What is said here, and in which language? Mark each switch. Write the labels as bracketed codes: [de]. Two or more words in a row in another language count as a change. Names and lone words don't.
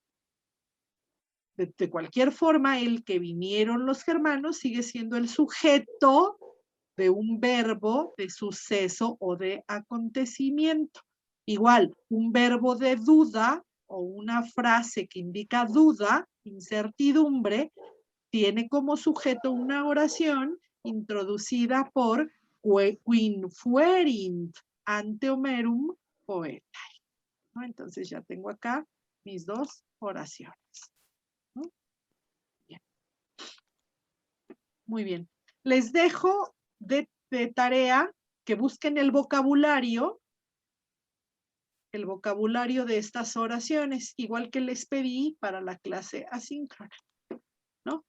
[es] De cualquier forma, el que vinieron los germanos sigue siendo el sujeto de un verbo, de suceso o de acontecimiento. Igual, un verbo de duda o una frase que indica duda, incertidumbre, tiene como sujeto una oración introducida por [la] quin fuerint ante Homerum poetae, [es] ¿no? Entonces ya tengo acá mis dos oraciones. ¿No? Bien. Muy bien. Les dejo de tarea que busquen el vocabulario de estas oraciones, igual que les pedí para la clase asíncrona, ¿no?